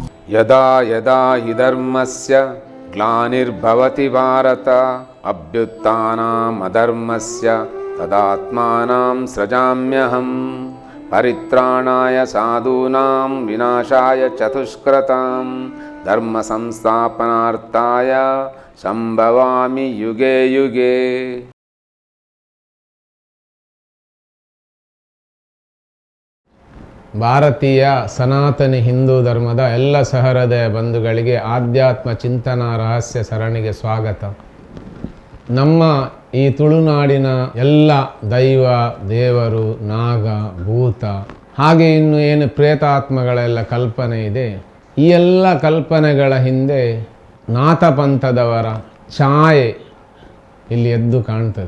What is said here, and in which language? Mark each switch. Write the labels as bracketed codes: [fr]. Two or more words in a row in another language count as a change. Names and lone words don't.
[sa] ಯದಾ ಯದಾ ಹಿ ಧರ್ಮಸ್ಯ ಗ್ಲಾನಿರ್ಭವತಿ ಭಾರತ ಅಭ್ಯುತ್ಥಾನಂ ಅಧರ್ಮಸ್ಯ ತದಾತ್ಮಾನಂ ಸೃಜಾಮ್ಯಹಂ ಪರಿತ್ರಾಣಾಯ ಸಾಧೂನಾಂ ವಿನಾಶಾಯ ಚತುಷ್ಕೃತಾಂ ಧರ್ಮ ಸಂಸ್ಥಾಪನಾರ್ಥಾಯ ಸಂಭವಾಮಿ ಯುಗೆ ಯುಗೆ. [kn] ಭಾರತೀಯ ಸನಾತನಿ ಹಿಂದೂ ಧರ್ಮದ ಎಲ್ಲ ಸಹೃದಯ ಬಂಧುಗಳಿಗೆ ಆಧ್ಯಾತ್ಮ ಚಿಂತನಾ ರಹಸ್ಯ ಸರಣಿಗೆ ಸ್ವಾಗತ. ನಮ್ಮ ಈ ತುಳುನಾಡಿನ ಎಲ್ಲ ದೈವ ದೇವರು ನಾಗ ಭೂತ ಹಾಗೆ ಇನ್ನು ಏನು ಪ್ರೇತಾತ್ಮಗಳೆಲ್ಲ ಕಲ್ಪನೆ ಇದೆ, ಈ ಎಲ್ಲ ಕಲ್ಪನೆಗಳ ಹಿಂದೆ ನಾಥಪಂಥದವರ ಛಾಯೆ ಇಲ್ಲಿ ಎದ್ದು ಕಾಣ್ತದೆ.